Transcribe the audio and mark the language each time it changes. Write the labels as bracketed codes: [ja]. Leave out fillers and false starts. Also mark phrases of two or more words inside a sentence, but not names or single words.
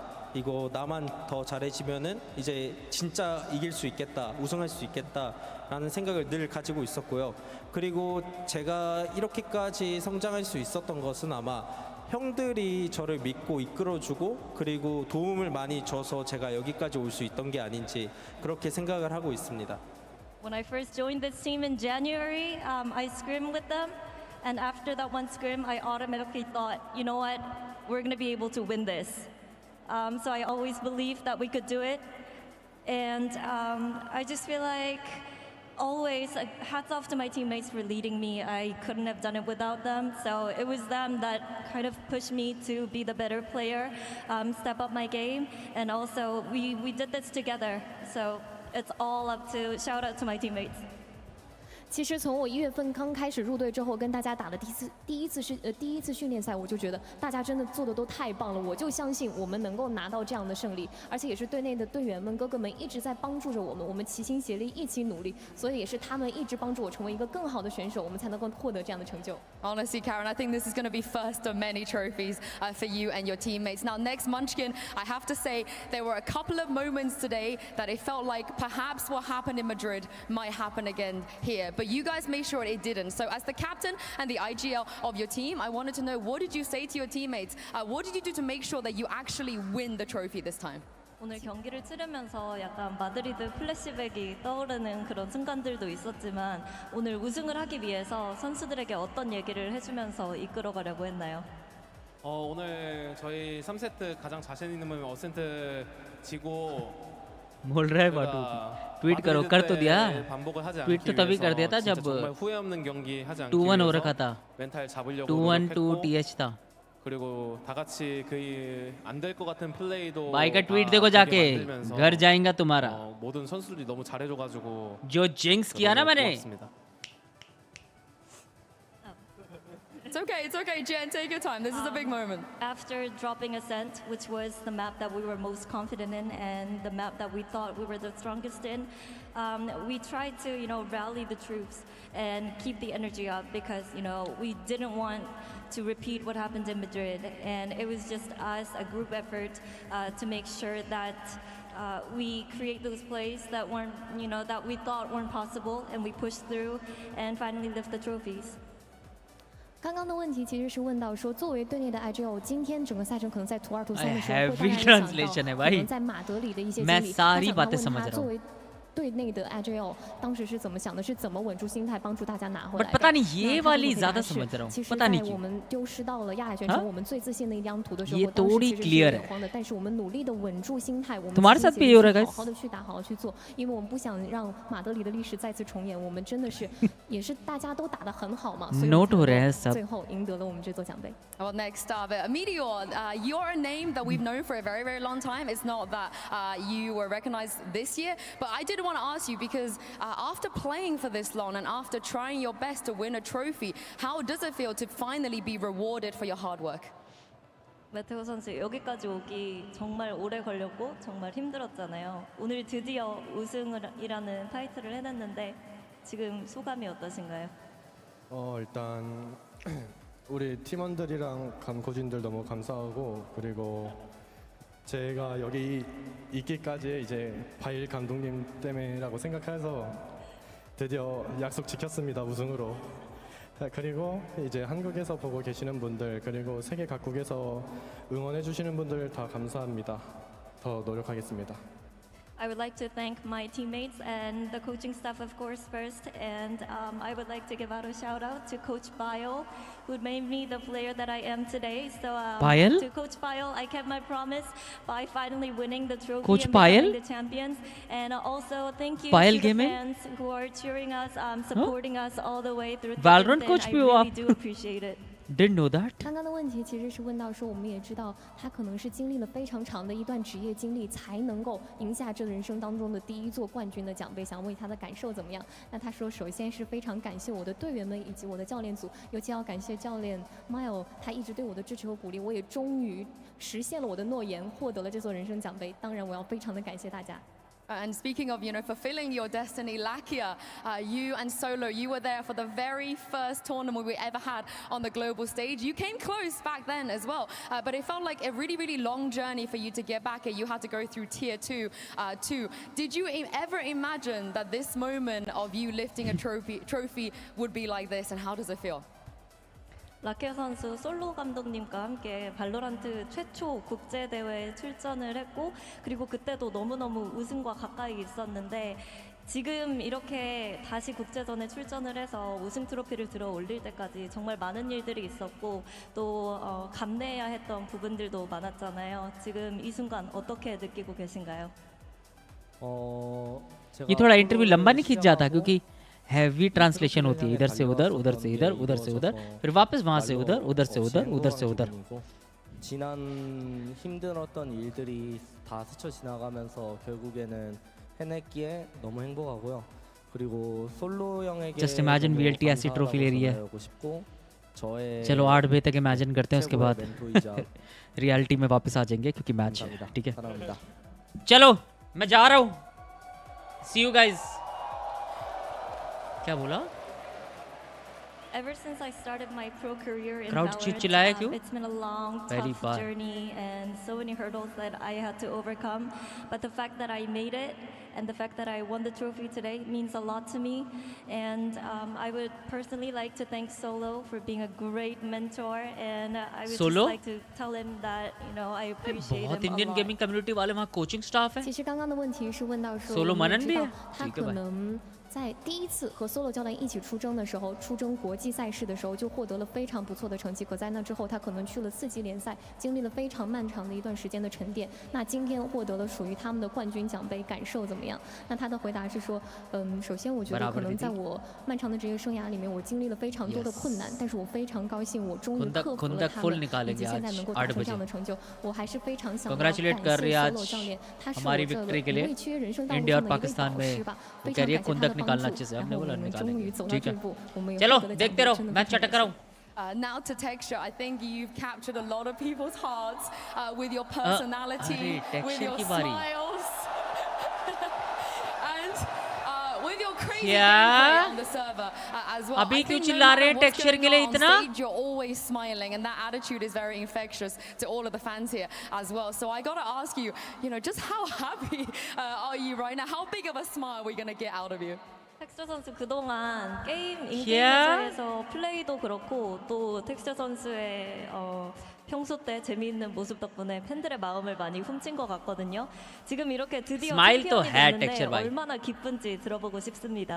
[ko] 이거 나만 더 잘해지면은 이제 진짜 이길 수 있겠다, 우승할 수 있겠다라는 생각을 늘 가지고 있었고요. 그리고 제가 이렇게까지 성장할 수 있었던 것은 아마 형들이 저를 믿고 이끌어주고 그리고 도움을 많이 줘서 제가 여기까지 올 수 있던 게 아닌지 그렇게 생각을 하고 있습니다. [en] When I first joined this team in January, I scrimmed with them. And after that one scrim, I automatically thought, you know what, we're going to be able to win this. So I always believed that we could do it. And I just feel like always, hats off to my teammates for leading me. I couldn't have done it without them. So it was them that kind of pushed me to be the better player, step up my game. And also, we did this together. So it's all up to, shout out to my teammates. [zh] 其实从我1月份刚开始入队之后，跟大家打的第一次训练赛，我就觉得大家真的做的都太棒了，我就相信我们能够拿到这样的胜利，而且也是队内的队员们、哥哥们一直在帮助着我们，我们齐心协力一起努力，所以也是他们一直帮助我成为一个更好的选手，我们才能够获得这样的成就。 [en] Honestly, Karen, I think this is going to be first of many trophies for you and your teammates. Now, next Munchkin, I have to say there were a couple of moments today that it felt like perhaps what happened in Madrid might happen again here. But you guys made sure it didn't. So as the captain and the IGL of your team, I wanted to know, what did you say to your teammates? What did you do to make sure that you actually win the trophy this time? [ko] 오늘 경기를 치르면서 약간 마드리드 플래시백이 떠오르는 그런 순간들도 있었지만 오늘 우승을 하기 위해서 선수들에게 어떤 얘기를 해주면서 이끌어가려고 했나요? 오늘 저희 3세트 가장 자신 있는 부분 어센트 지고 [hi] बोल रहा है बाटू ट्वीट करो कर तो दिया ट्वीट तो तभी कर दिया था जब 2-1 हो रखा था 2-1 to TH था [ko] 그리고 다 같이 안 될 것 같은 플레이도 [hi] भाई का ट्वीट देखो जाके घर जाएगा तुम्हारा [ko] 모든 선수들이 너무 잘해줘가지고 [hi] जो जिंक्स किया ना मैंने [en] It's okay, Jen, take your time. This is a big moment. After dropping Ascent, which was the map that we were most confident in and the map that we thought we were the strongest in, we tried to, rally the troops and keep the energy up because, we didn't want to repeat what happened in Madrid. And it was just us, a group effort, to make sure that we create those plays that weren't, that we thought weren't possible, and we pushed through and finally lift the trophies. [zh] 刚刚的问题其实是问到说，作为队内的 IGL， 今天整个赛程可能在图2、图3的时候，会让人想到可能在马德里的一些经历。我想问他，作为队内的 IGL 当时是怎么想的？是怎么稳住心态，帮助大家拿回来的？ [hi] पता नहीं ये वाली ज़्यादा समझ रहा हूँ पता नहीं क्यों [zh] 我们丢失到了亚海选手我们最自信的一张图的时候， [hi] ये थोड़ी क्लियर है [zh] 慌的，但是我们努力的稳住心态，我们 [hi] तुम्हारे साथ भी ये हो रहा है [zh] 好好的去打，好好去做，因为我们不想让马德里的历史再次重演。我们真的是也是大家都打得很好嘛，所以 [hi] नोट हो रहा है सब [zh] 最后赢得了我们这座奖杯。 [en] Well, next up, Meteor, you're a name that we've known for a very, very long time. It's not that you were recognized this year, but I did want to ask you because after playing for this long and after trying your best to win a trophy, how does it feel to finally be rewarded for your hard work? [ko] 메테오 선수 여기까지 오기 정말 오래 걸렸고 정말 힘들었잖아요. 오늘 드디어 우승이라는 타이틀을 해냈는데 지금 소감이 어떠신가요? 일단 우리 팀원들이랑 감코진들 너무 감사하고 그리고 제가 여기 있기까지 이제 바일 감독님 때문이라고 생각해서 드디어 약속 지켰습니다, 우승으로. 그리고 이제 한국에서 보고 계시는 분들 그리고 세계 각국에서 응원해 주시는 분들 다 감사합니다. 더 노력하겠습니다. [en] I would like to thank my teammates and the coaching staff, of course, first. And I would like to give out a shout out to Coach Bile, who made me the player that I am today. So to Coach Bile, I kept my promise by finally winning the trophy Coach and becoming Bile? the champions. And also thank you Bile to the gaming? fans who are cheering us, supporting us all the way through. Valorant thick and coach thin. [hi] भी [en] I [hi] हो [en] really [hi] आप? [en] do appreciate it. Didn't know that. [zh] 刚刚的问题其实是问到说，我们也知道他可能是经历了非常长的一段职业经历，才能够赢下这人生当中的第一座冠军的奖杯。想问他的感受怎么样？那他说，首先是非常感谢我的队员们以及我的教练组，尤其要感谢教练 Mile， 他一直对我的支持和鼓励，我也终于实现了我的诺言，获得了这座人生奖杯。当然，我要非常的感谢大家。 [en] And speaking of, fulfilling your destiny, Lakia, you and Solo, you were there for the very first tournament we ever had on the global stage. You came close back then as well, but it felt like a really, really long journey for you to get back here. You had to go through tier 2 too. Did you ever imagine that this moment of you lifting a trophy would be like this, and how does it feel? [ko] 라케 선수 솔로 감독님과 함께 발로란트 최초 국제 대회에 출전을 했고 그리고 그때도 너무너무 우승과 가까이 있었는데 지금 이렇게 다시 국제전에 출전을 해서 우승 트로피를 들어 올릴 때까지 정말 많은 일들이 있었고 또 감내해야 했던 부분들도 많았잖아요. 지금 이 순간 어떻게 느끼고 계신가요? [hi] ये थोड़ा इंटरव्यू लंबा नहीं खींच जाता क्योंकि [en] heavy translation [hi] होती है इधर से उधर उधर से इधर उधर से उधर फिर वापस वहाँ से उधर उधर से उधर उधर से उधर [ko] 지난 힘들었던 일들이 다 스쳐 지나가면서 결국에는 해냈기에 너무 행복하고요. 그리고 솔로 형에게 [en] Just imagine [hi] VLT ऐसी ट्रॉफी ले रही है. [ko] 저의 [hi] चलो 8 बजे तक इमेजिन करते हैं उसके बाद रियलिटी में वापस आ जाएंगे क्योंकि मैच है ठीक है चलो मैं जा रहा हूँ [en] see you guys [hi] क्या बोला [en] Ever since I started my pro career in Crowd Valorant, it's been a long, Very tough far. journey and so many hurdles that I had to overcome. But the fact that I made it and the fact that I won the trophy today means a lot to me. And I would personally like to thank Solo for being a great mentor. And I would Solo? just like to tell him that, you know, I appreciate [hi] बहुत [en] him a [hi] इंडियन [en] lot. gaming community [hi] वाले वहाँ [en] coaching staff [hi] है [zh] 其实刚刚的问题是问到说， Solo 我们 [hi] मनन [zh] 知 [hi] भी [zh] 道 [hi] है [zh] 他 [hi] ठीक है [zh] 可 [hi] भाई [zh] 能在第一次和 Solo 教练一起出征的时候，出征国际赛事的时候就获得了非常不错的成绩。可在那之后，他可能去了4级联赛，经历了非常漫长的一段时间的沉淀。那今天获得了属于他们的冠军奖杯，感受怎么样？那他的回答是说，首先我觉得可能在我漫长的职业生涯里面，我经历了非常多的困难，但是我非常高兴，我终于克服了他们，以及现在能够达成这样的成就。我还是非常想要感谢 Solo 教练，他是我这个不畏缺人生道路上的一位导师吧，非常感谢他的帮助。然后我们终于走到这一步，我们也获得了奖杯，真的非常感谢。 [en] Now to texture, I think you've captured a lot of people's hearts with your personality, with your smiles, and with your crazy gameplay on the server as well. [hi] अभी क्यों चिल्ला रहे हैं texture के लिए इतना? [en] You're always smiling, and that attitude is very infectious to all of the fans here as well. So I gotta ask you, just how happy are you right now? How big of a smile are we gonna get out of you? [ko] 텍스처 선수 그동안 인게임에서 플레이도 그렇고 또 텍스처 선수의 평소 때 재미있는 모습 덕분에 팬들의 마음을 많이 훔친 것 같거든요. 지금 이렇게 드디어 챔피언이 됐는데 얼마나 기쁜지 들어보고 싶습니다.